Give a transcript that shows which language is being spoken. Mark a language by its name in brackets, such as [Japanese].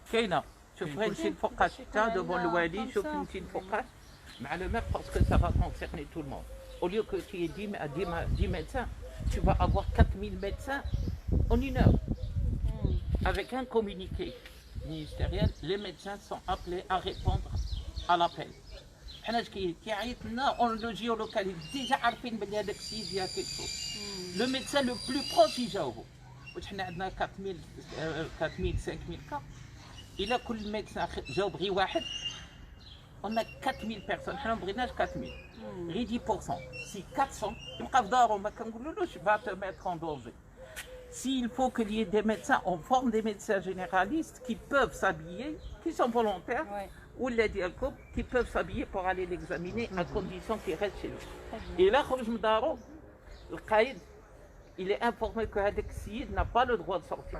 [Arabic] كاينه شوف غير نمشي الفوقاش حتى devant الوالي شوف نمشي الفوقاش مع le maire [French] parce que ça va concerner tout le monde. Au lieu que tu aies 10 médecins, tu vas avoir 4000 médecins en une heure. Avec un communiqué ministériel, les médecins sont appelés à répondre à l'appel. [Arabic] حنا كي عيط لنا [French] on le géolocalise déjà [Arabic] عارفين بلي هذاك السيد فيها [French] quelque chose. Le médecin le plus proche [Arabic] يجاوبوا. واش حنا عندنا 4000 5000 cas. إلا كل médecin جاوب غير واحد [French] on a 4000 personnes [Arabic] حنا ما بغيناش 4000 غير 10%. [French] Si 400 [Arabic] يبقى في دارو ما كنقولولوش [French] va te mettre en danger. S'il faut qu'il y ait des médecins, on forme des médecins généralistes qui peuvent s'habiller, qui sont volontaires, ou les diacopes qui peuvent s'habiller pour aller l'examiner à condition qu'ils restent chez lui. Et là, le Qaïd, il est informé que [Arabic] Hadek Siyid [French] n'a pas le droit de sortir.